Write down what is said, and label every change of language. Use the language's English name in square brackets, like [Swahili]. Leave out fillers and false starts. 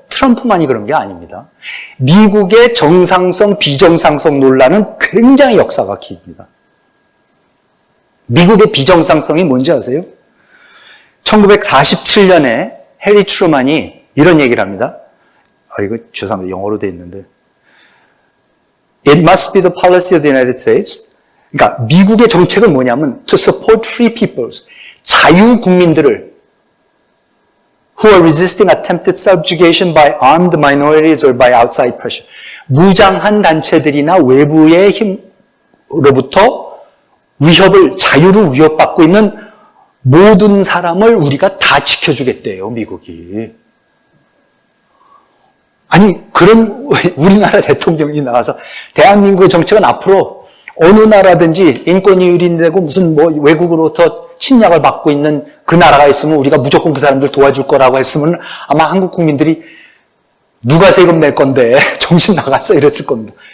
[Korean] 트럼프만이 그런 게 아닙니다. 미국의 정상성, 비정상성 논란은 굉장히 역사가 깁니다. 미국의 비정상성이 뭔지 아세요? 1947년에 해리 트루만이 이런 얘기를 합니다. 이거 죄송합니다. 영어로 돼 있는데. [English] It must be the policy of the United States. [Korean] 그러니까 미국의 정책은 뭐냐면 [English] to support free peoples. [Korean] 자유 국민들을 [English] who are resisting attempted subjugation by armed minorities or by outside pressure. [Korean] 무장한 단체들이나 외부의 힘으로부터 자유를 위협받고 있는 모든 사람을 우리가 다 지켜주겠대요, 미국이. 아니, 그런 우리나라 대통령이 나와서 대한민국의 정책은 앞으로 어느 나라든지 인권이 유린되고 무슨 뭐 외국으로부터 침략을 받고 있는 그 나라가 있으면 우리가 무조건 그 사람들 도와줄 거라고 했으면 아마 한국 국민들이 누가 세금 낼 건데 정신 나갔어 이랬을 겁니다.